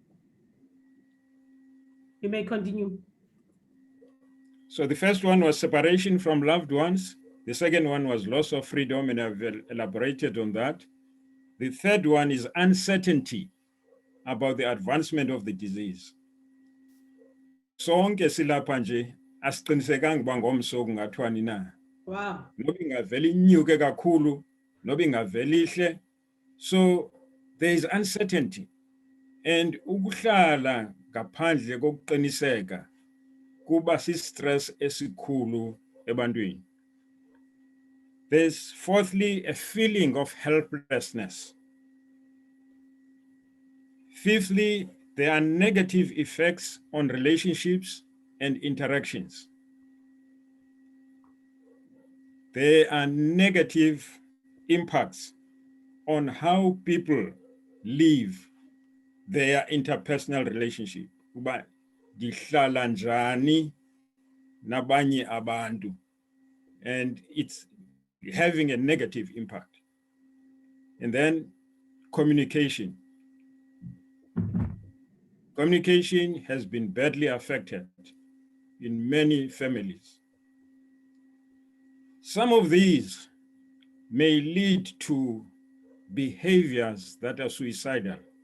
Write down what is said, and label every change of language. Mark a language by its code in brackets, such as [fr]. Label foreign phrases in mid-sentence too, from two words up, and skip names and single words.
[en] You may continue. So the first one was separation from loved ones. The second one was loss of freedom, and I've elaborated on that. The third one is uncertainty about the advancement of the disease. [xh] Sonke silapha nje asiqinisekanga uba ngomso kungathwani na. [en] Wow. [xh] Noba ingavela inyuke kakhulu, noba ingavela ihle. [en] So there is uncertainty. [xh] And ukuhlala ngaphandle kokuqiniseka kuba si-stress esikhulu ebantwini. [en] There's fourthly a feeling of helplessness. Fifthly, there are negative effects on relationships and interactions. There are negative impacts on how people live their interpersonal relationship. [xh] Uba dihlala njani nabanye abantu, [en] and it's having a negative impact. And then communication. Communication has been badly affected in many families. Some of these may lead to behaviors that are suicidal.